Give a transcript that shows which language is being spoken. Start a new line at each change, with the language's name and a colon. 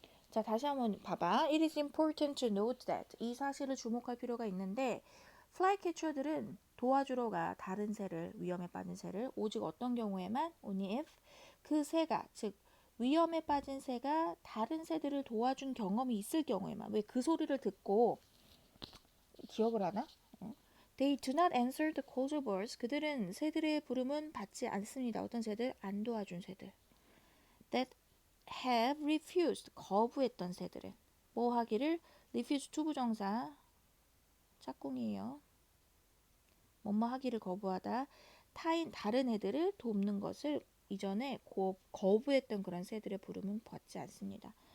Korean: 자, 다시 한번 봐봐.
English: It is important to note that
Korean: 이 사실을 주목할 필요가 있는데 flycatcher들은 도와주러 가 다른 새를 위험에 빠진 새를 오직 어떤 경우에만
English: only if
Korean: 그 새가 즉 위험에 빠진 새가 다른 새들을 도와준 경험이 있을 경우에만 왜 그 소리를 듣고 기억을 하나?
English: They do not answer the calls of birds.
Korean: 그들은 새들의 부름은 받지 않습니다. 어떤 새들? 안 도와준 새들.
English: That have refused.
Korean: 거부했던 새들은. 뭐 하기를? refuse 투부정사. 짝꿍이에요. 뭐뭐 하기를 거부하다. 다른 애들을 돕는 것을 이전에 거부했던 그런 새들의 부름은 받지 않습니다.